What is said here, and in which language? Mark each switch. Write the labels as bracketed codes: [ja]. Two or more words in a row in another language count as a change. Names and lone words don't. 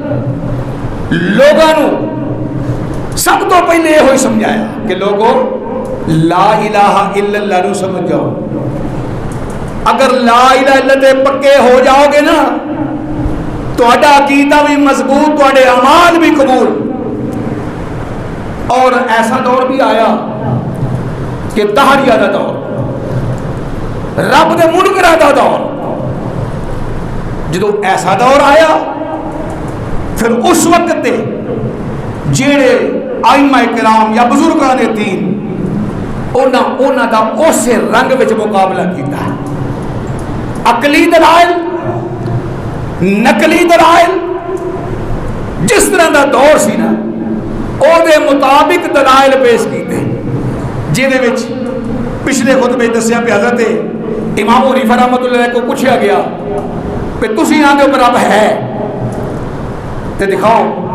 [pa] لوگاں سب تو پہلے یہ ہوئی سمجھایا کہ لوگوں [ar] لا الہ الا اللہ [pa] نو سمجھ جاؤ اگر [ar] لا الہ الا اللہ [pa] پکے ہو جاؤ گے نا تو اڈا عقیدہ بھی مضبوط تو اڈے اعمال بھی قبول اور ایسا دور بھی آیا کہ دہریہ دا دور رب دے منکراں دا دور جدو ایسا دور آیا پھر اس وقت تے جیڑے ائمہ کرام یا بزرگان دین اونا دا اسے رنگ وچ مقابلہ کیتا ہے عقلی دلائل نقلی دلائل جس طرح دا دور سی نا او دے مطابق دلائل پیش کیتے جیدے وچ پچھلے خطبے دسیا پہ حضرت امام حنیفہ رحمۃ اللہ کو پوچھا گیا کہ تسی آندے اوپر رب ہے تے دکھاؤ